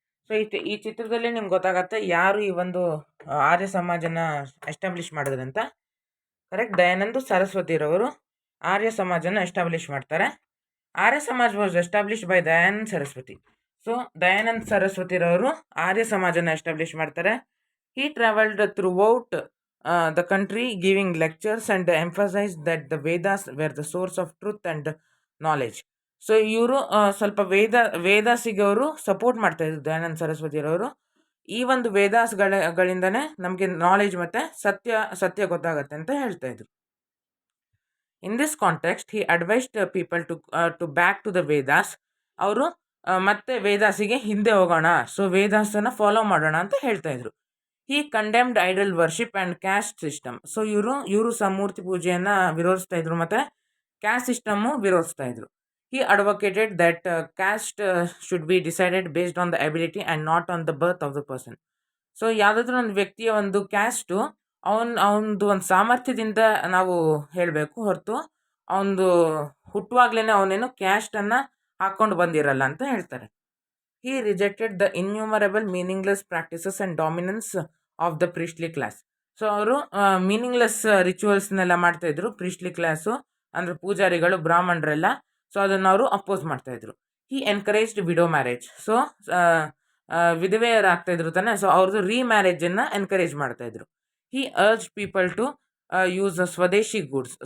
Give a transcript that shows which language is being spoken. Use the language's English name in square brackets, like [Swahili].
[Kannada] So ಈ ಚಿತ್ರದಲ್ಲಿ ನಿಮ್ಗೆ ಗೊತ್ತಾಗತ್ತೆ ಯಾರು ಈ ಒಂದು ಆರ್ಯ ಸಮಾಜನ ಎಸ್ಟಾಬ್ಲಿಷ್ ಮಾಡಿದ್ರು ಅಂತ. ಕರೆಕ್ಟ್, ದಯಾನಂದ ಸರಸ್ವತಿರವರು ಆರ್ಯ ಸಮಾಜನ ಎಸ್ಟಾಬ್ಲಿಷ್ ಮಾಡ್ತಾರೆ. [English] Arya Samaj was establish by Dayanand Saraswati. [Kannada] So Dayanand ಸರಸ್ವತಿರವರು Arya ಸಮಾಜನ establish ಮಾಡ್ತಾರೆ. [English] He travelled throughout the country, giving lectures and emphasized that the Vedas were the source of truth and knowledge. [Kannada] So ಇವರು ಸ್ವಲ್ಪ ವೇದಾಸಿಗೆ ಅವರು ಸಪೋರ್ಟ್ ಮಾಡ್ತಾ ಇದ್ರು ದಯಾನಂದ ಸರಸ್ವತಿರವರು. ಈ ಒಂದು ವೇದಾಸ್ಗಳಿಂದನೇ ನಮಗೆ ನಾಲೆಜ್ ಮತ್ತೆ ಸತ್ಯ ಗೊತ್ತಾಗತ್ತೆ ಅಂತ ಹೇಳ್ತಾ ಇದ್ರು. [English] In this context he advised people to back to the Vedas. [Kannada] ಅವರು ಮತ್ತೆ ವೇದಾಸಿಗೆ ಹಿಂದೆ ಹೋಗೋಣ, ಸೊ ವೇದಾಸನ ಫಾಲೋ ಮಾಡೋಣ ಅಂತ ಹೇಳ್ತಾ ಇದ್ರು. [English] He condemned idol worship and caste system. [Kannada] So ಇವರು ಸಹ ಮೂರ್ತಿ ಪೂಜೆಯನ್ನು ವಿರೋಧಿಸ್ತಾ ಇದ್ರು ಮತ್ತು ಕ್ಯಾಸ್ಟ್ ಸಿಸ್ಟಮು ವಿರೋಧಿಸ್ತಾ ಇದ್ರು. [English] He advocated that caste should be decided based on the ability and not on the birth of the person. [Kannada] So ಯಾವುದಾದ್ರೂ ಒಂದು ವ್ಯಕ್ತಿಯ ಒಂದು ಕ್ಯಾಸ್ಟು ಅವನದು ಒಂದು ಸಾಮರ್ಥ್ಯದಿಂದ ನಾವು ಹೇಳಬೇಕು ಹೊರತು ಅವನದು ಹುಟ್ಟುವಾಗ್ಲೇ ಅವನೇನು ಕ್ಯಾಸ್ಟನ್ನು ಹಾಕ್ಕೊಂಡು ಬಂದಿರಲ್ಲ ಅಂತ ಹೇಳ್ತಾರೆ. [English] He rejected the innumerable meaningless practices and dominance of the priestly class. [Kannada] So ಅವರು ಮೀನಿಂಗ್ಲೆಸ್ ರಿಚುವಲ್ಸ್ನೆಲ್ಲ ಮಾಡ್ತಾಯಿದ್ರು ಪ್ರೀಸ್ಟ್ಲಿ ಕ್ಲಾಸು, ಅಂದರೆ ಪೂಜಾರಿಗಳು ಬ್ರಾಹ್ಮಣರೆಲ್ಲ. ಸೊ ಅದನ್ನು ಅವರು ಅಪೋಸ್ ಮಾಡ್ತಾಯಿದ್ರು. [English] He encouraged widow marriage. [Kannada] ಸೊ ವಿಧವೆಯರಾಗ್ತಾಯಿದ್ರು ತಾನೆ, ಸೊ ಅವ್ರದ್ದು ರೀಮ್ಯಾರೇಜನ್ನು ಎನ್ಕರೇಜ್ ಮಾಡ್ತಾಯಿದ್ರು. [English] He urge people to use swadeshi goods.